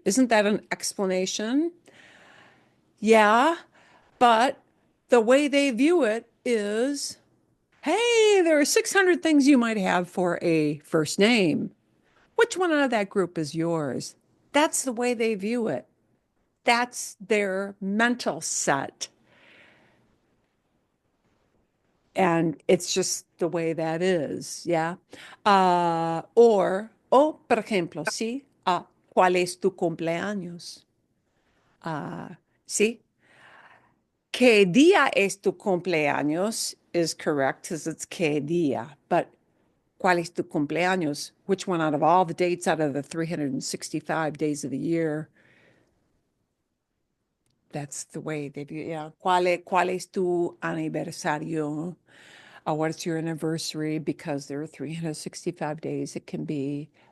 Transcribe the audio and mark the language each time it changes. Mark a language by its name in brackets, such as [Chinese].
[English] Isn't that an explanation? Yeah, but the way they view it is, hey, there are 600 things you might have for a first name. Which one out of that group is yours? That's the way they view it. That's their mental set. And it's just the way that is, yeah. [Spanish] O, por ejemplo, sí, ¿cuál es tu cumpleaños? Sí, ¿qué día es tu cumpleaños? [English] Is correct because it's qué día, but [Spanish] ¿cuál es tu cumpleaños? [English] Which one out of all the dates out of the 365 days of the year? That's the way they view, yeah. [Spanish] ¿Cuál es tu aniversario? [English] What's your anniversary? Because there are 365 days it can be.